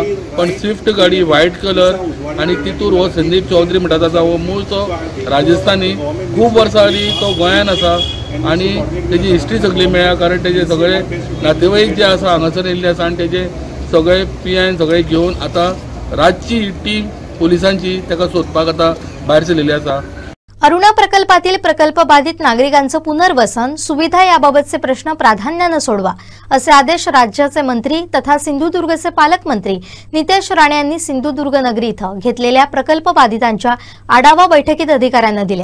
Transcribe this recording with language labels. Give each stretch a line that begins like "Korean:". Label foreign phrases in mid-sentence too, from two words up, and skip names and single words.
Konkani: पण स्विफ्ट गाडी व्हायट कलर आनी तितूर हो संदीप चौधरी म्हणटा आसा हो मूळचो राजस्थानी. खूब वर्सां आनी तो गोंयान आसा आनी तेजी हिस्ट्री सगळी मेळ्ळ्या कारण तेजे सगळे नातेवाईक जे आसा हांगासर येयल्ले आसा आनी तेजे सगळे PI सगळे घेवन आतां रातची टीम पुलिसांची ताका सोदपाक आतां भायर सरलेली आसा.
Marathi: अरुणा प्रकल्पातील प्रकल्प बाधित नागरिकांचं पुनर्वसन सुविधा याबाबतचे प्रश्न प्राधान्यानं सोडवा असे आदेश राज्याचे मंत्री तथा सिंधुदुर्गचे पालकमंत्री नितेश राणे यांनी सिंधुदुर्ग नगरी इथं घेतलेल्या प्रकल्प बाधितांच्या आढावा बैठकीत अधिकाऱ्यांना दिले.